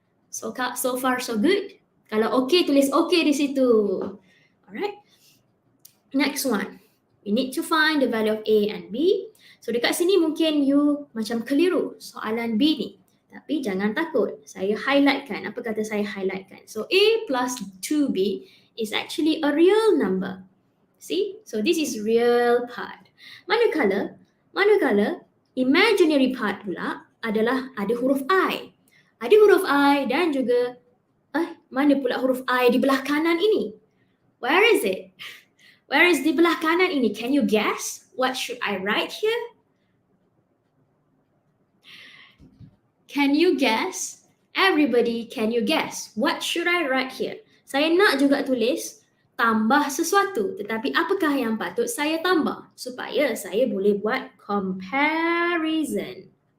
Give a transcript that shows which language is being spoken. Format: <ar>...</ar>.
<en>So far so good.</en> <ms>Kalau okay, tulis okay di situ.</ms> <en>Alright. Next one. We need to find the value of A and B.</en> <ms>So dekat sini mungkin you macam keliru soalan B ni. Tapi jangan takut. Saya highlightkan. Apa kata saya highlightkan?</ms> <en>So A plus 2B is actually a real number. See? So this is real part.</en> <ms>Manakala imaginary part pula adalah ada huruf I. Ada huruf I dan juga mana pula huruf I di belah kanan ini?</ms> <en>Where is it? Where is</en> <ms>di belah kanan ini?</ms> <en>Can you guess? What should I write here? Can you guess? Everybody, can you guess? What should I write here?</en> <ms>Saya nak juga tulis tambah sesuatu, tetapi apakah yang patut saya tambah supaya saya boleh buat comparison?</ms>